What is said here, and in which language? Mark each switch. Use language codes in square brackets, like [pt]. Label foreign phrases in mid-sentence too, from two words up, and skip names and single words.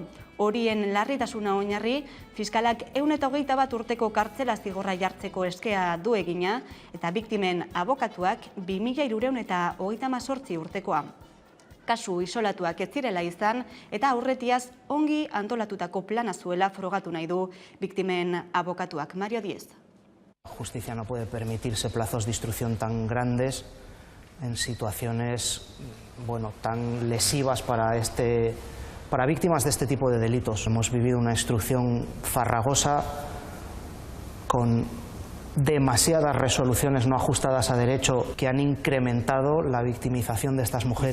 [eu] Horien larritasuna oinarri, fiskalak 121 urteko kartzela zigorra jartzeko eskea du egina, eta biktimen abokatuak 2338 urtekoa. Kasu isolatuak ez zirela izan, eta aurretiaz ongi antolatutako plana zuela frogatu nahi du biktimen abokatuak. Mario Diez. [es] Justicia no puede permitirse plazos de instrucción tan grandes en situaciones, tan lesivas para víctimas de este tipo de delitos. Hemos vivido una instrucción farragosa con demasiadas resoluciones no ajustadas a derecho que han incrementado la victimización de estas mujeres.